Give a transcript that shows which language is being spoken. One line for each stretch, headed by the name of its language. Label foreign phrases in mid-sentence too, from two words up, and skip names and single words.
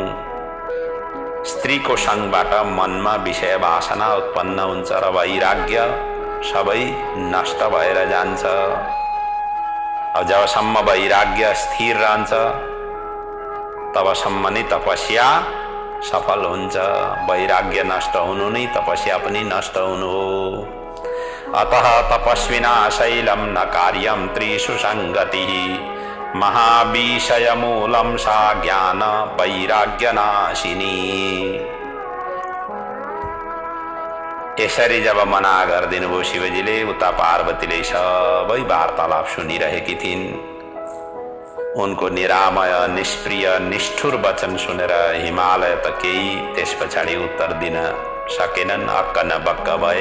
Nepali: स्त्रीको सङ्गबाट मनमा विषय वासना उत्पन्न हुन्छ र वैराग्य सबै नष्ट भएर जान्छ। अब जबसम्म वैराग्य स्थिर रहन्छ तबसम्म नै तपस्या सफल हुन्छ। वैराग्य नष्ट हुनु नै तपस्या पनि नष्ट हुनु हो।
Sanskrit: अतः तपस्विना शैलं न कार्यं त्रिषु संगतिः महाविषयमूलं सा ज्ञान वैराग्यनाशिनी।
Nepali: यसरी जब मना गरिदिनु भयो शिवजीले, उता पार्वतीले सबै वार्तालाप सुनिरहेकी थिइन्। उनको निरामय निष्प्रिय निष्ठुर वचन सुनेर हिमालय त केही त्यस पछाडि उत्तर दिन सकेनन्, अक्क न बक्क भए।